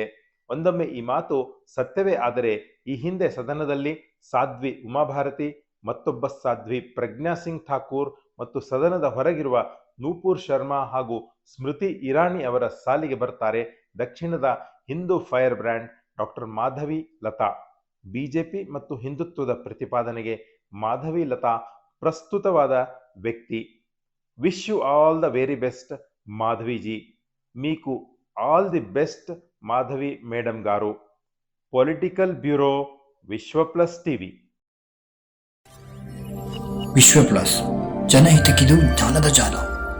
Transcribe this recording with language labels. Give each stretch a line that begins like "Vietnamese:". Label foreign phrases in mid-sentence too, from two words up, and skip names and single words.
Kannada: ಒಂದೊಮ್ಮೆ ಈ ಮಾತು ಸತ್ಯವೇ ಆದರೆ ಈ ಹಿಂದೆ ಸದನದಲ್ಲಿ ಸಾಧ್ವಿ ಉಮಾಭಾರತಿ, ಮತ್ತೊಬ್ಬ ಸಾಧ್ವಿ ಪ್ರಜ್ಞಾ ಸಿಂಗ್ ಠಾಕೂರ್ ಮತ್ತು ಸದನದ ಹೊರಗಿರುವ ನೂಪುರ್ ಶರ್ಮಾ ಹಾಗೂ ಸ್ಮೃತಿ ಇರಾನಿ ಅವರ ಸಾಲಿಗೆ ಬರ್ತಾರೆ ದಕ್ಷಿಣದ ಹಿಂದೂ
English: fire brand
Kannada: ಡಾಕ್ಟರ್ ಮಾಧವಿ ಲತಾ. ಬಿಜೆಪಿ ಮತ್ತು ಹಿಂದುತ್ವದ ಪ್ರತಿಪಾದನೆಗೆ ಮಾಧವಿ ಲತಾ ಪ್ರಸ್ತುತವಾದ వ్యక్తి.
English: wish you all the very best మాధవీజీ.
Telugu: మీకు
English: all the best
Telugu: మాధవి మేడం గారు.
English: political bureau ವಿಶ್ವ ಪ್ಲಸ್ ಟಿವಿ.
Kannada: ವಿಶ್ವ ಪ್ಲಸ್, ಜನಹಿತಕ್ಕಿದು ಜ್ಞಾನದ ಜಾಲ.